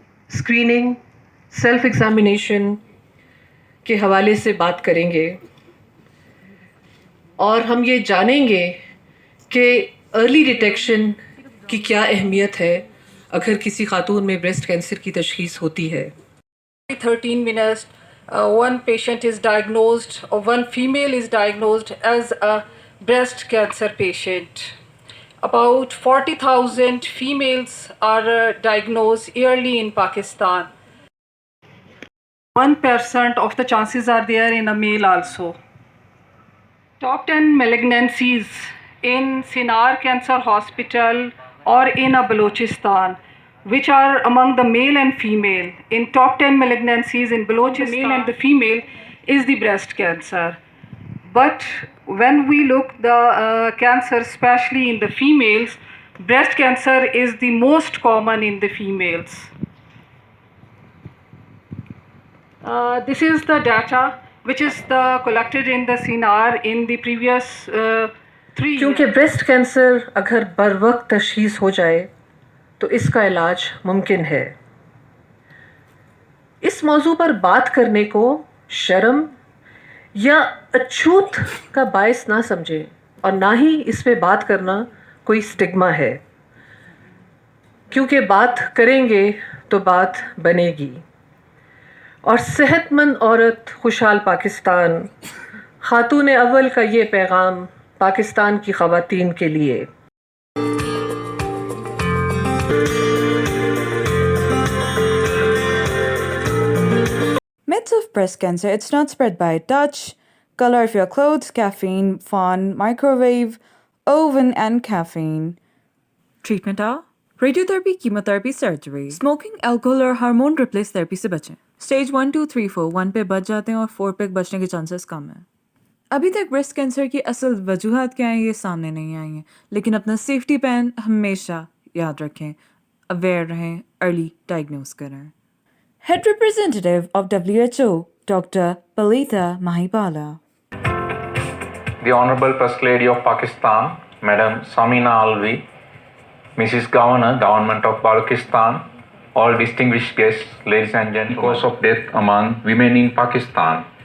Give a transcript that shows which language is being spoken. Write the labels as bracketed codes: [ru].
[ur] Screening, self examination کے حوالے سے بات کریں گے اور ہم یہ جانیں گے کہ ارلی ڈیٹیکشن کی کیا اہمیت ہے اگر کسی خاتون میں بریسٹ کینسر کی تشخیص ہوتی ہے. [en] 13 minutes, one patient is diagnosed, or one female is diagnosed as a breast cancer patient. About 40,000 females are diagnosed yearly in Pakistan. 1% of the chances are there in a male also. Top 10 malignancies in Sinar Cancer Hospital or in a Balochistan, which are among the male and female. In top 10 malignancies in Balochistan, the male and the female is the breast cancer. But when we look the cancer, especially in the females, breast cancer is the most common in the females. This is the data which is collected in the Sinar in the previous 3 years. [ur] کیونکہ breast cancer اگر بر وقت تشخیص ہو جائے تو اس کا علاج ممکن ہے. اس موضوع پر بات کرنے کو شرم یا اچھوت کا باعث نہ سمجھیں اور نہ ہی اس پہ بات کرنا کوئی اسٹگما ہے، کیونکہ بات کریں گے تو بات بنے گی. اور صحت مند عورت خوشحال پاکستان، خاتون اول کا یہ پیغام پاکستان کی خواتین کے لیے. [en] Myths of breast cancer. It's not spread by touch, color of your clothes, caffeine, fun, microwave, oven, and caffeine. Treatment are radiotherapy, chemotherapy, surgery. [ur] Smoking, alcohol اور ہارمون ریپلیس تھراپی سے بچیں. اسٹیج 1 2 3 4 1 پہ بچ جاتے ہیں اور 4 پہ بچنے کے چانسز کم ہیں. ابھی تک بریسٹ کینسر کی اصل وجوہات کیا ہیں یہ سامنے نہیں آئی ہیں، لیکن اپنا سیفٹی پین ہمیشہ یاد رکھیں، اویئر رہیں، ارلی ڈائگنوز کریں. [en] Head Representative of WHO, Dr. Palitha Mahipala. The Honorable First Lady of Pakistan, Madam Samina Alvi, Mrs. Governor, Government of Balochistan, all distinguished guests, ladies and gentlemen, cause of death among women in Pakistan.